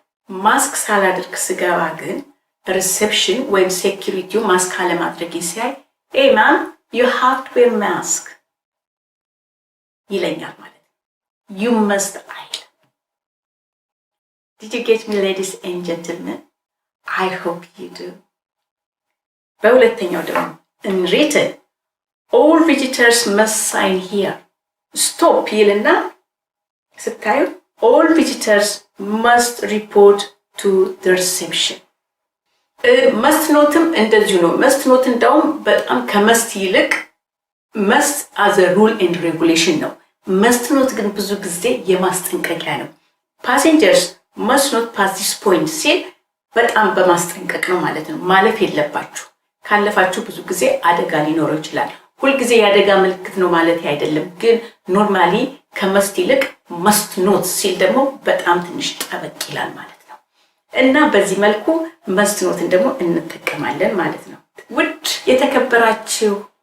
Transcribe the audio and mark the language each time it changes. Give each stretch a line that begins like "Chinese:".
Amharic: ማስክ ሳላደርግ ስገባ ግን ሪሴፕሽን ወይም ሴኩሪቲው ማስክ አለማድረግ ሲያይ
English: hey man you have to wear mask
Amharic: ይለኛል ማለት ነው። you must አይል።
English: Did you get me ladies and gentlemen? I hope you do.
Amharic: በሁለተኛው ደግሞ
English: in written all visitors must sign here. stop
Amharic: ይልና ስታዩ
English: all visitors must report to the reception.
Amharic: must ኖትም እንደዚሁ ነው። must ኖት እንደውም በጣም ከመስት ይልቅ
English: must as a rule and regulation
Amharic: ነው። must ኖት ግን ብዙ ጊዜ የማስጠንቀቂያ ነው።
English: passengers must not pass this point
Amharic: ሲል በጣም በማስጠንቀቅ ነው ማለት ነው። ማለፍ የለባችሁ፣ ካለፋችሁ ብዙ ጊዜ አደጋ ሊኖረው ይችላል። ሁሉ ጊዜ ያደጋ ምልክት ነው ማለት አይደለም፣ ግን ኖርማሊ ከመስት ይልቅ must not ሲል ደግሞ በጣም ትንሽ ጠበቅ ይላል ማለት ነው። እና በዚህ መልኩ must noትን ደግሞ እንጠቀማለን ማለት ነው። ውድ የተከበራችሁ